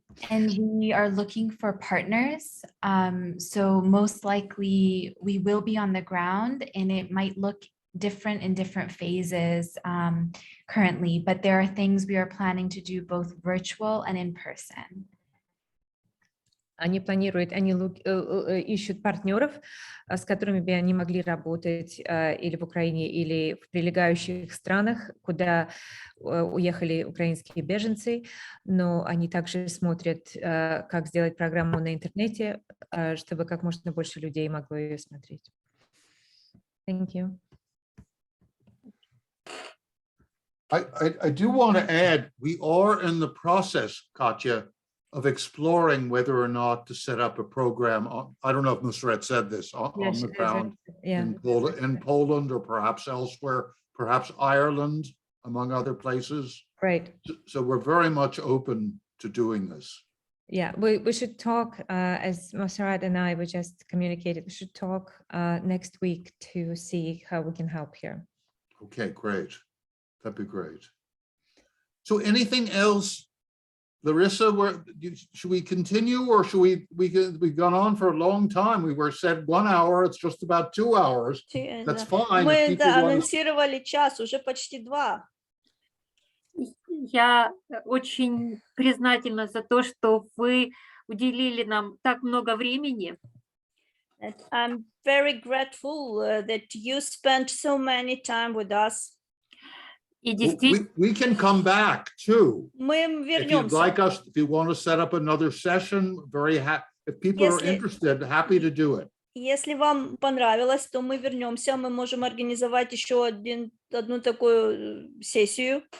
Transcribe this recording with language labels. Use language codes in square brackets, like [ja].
[en] And we are looking for partners. So most likely we will be on the ground, and it might look different in different phases currently, but there are things we are planning to do both virtual and in person. [ru] Они ищут партнеров, с которыми бы они могли работать или в Украине, или в прилегающих странах, куда уехали украинские беженцы, но они также смотрят, как сделать программу на интернете, чтобы как можно больше людей могло ее смотреть. [en] Thank you. I do want to add, we are in the process, Katya, of exploring whether or not to set up a program. I don't know if Museret said this on the ground in Poland or perhaps elsewhere, perhaps Ireland, among other places. Right. So we're very much open to doing this. Yeah, we should talk, as Museret and I, we just communicated, we should talk next week to see how we can help here. Okay, great. That'd be great. So anything else? Larissa, should we continue, or should we've gone on for a long time? We were said 1 hour, it's just about 2 hours. That's fine. [ru] Мы анонсировали час, уже почти 2. Я очень признательна за то, что вы уделили нам так много времени. [en] I'm very grateful that you spent so many time with us. We can come back too. [ru] Мы [en] If you'd [ru] вернемся. [en] like us, if you want to set up another session, very happy. If people are interested, happy to do it. [ru] Если вам понравилось, то мы вернемся. Мы можем организовать еще одну такую сессию.